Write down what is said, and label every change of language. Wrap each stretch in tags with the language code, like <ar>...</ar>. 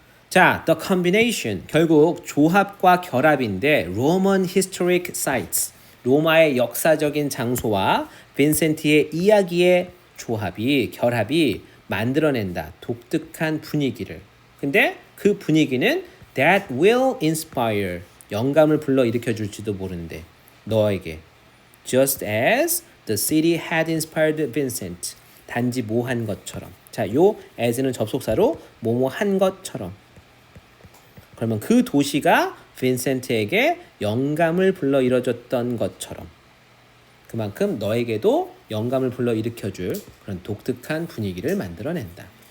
<ko>자,</ko> <en>the combination</en> <ko>결국 조합과 결합인데</ko> <en>Roman historic sites</en> <ko>로마의 역사적인 장소와 빈센트의 이야기의 결합이 만들어낸다. 독특한 분위기를. 근데 그 분위기는</ko> <en>that will inspire</en> <ko>영감을 불러일으켜 줄지도 모른대. 너에게.</ko> <en>Just as the city had inspired Vincent.</en> <ko>단지 뭐 한 것처럼. 자, 요 as는 접속사로 뭐뭐 한 것처럼. 그러면 그 도시가 빈센트에게 영감을 불러일으켰던 것처럼 그만큼 너에게도 영감을 불러일으켜줄 그런 독특한 분위기를 만들어낸다.</ko>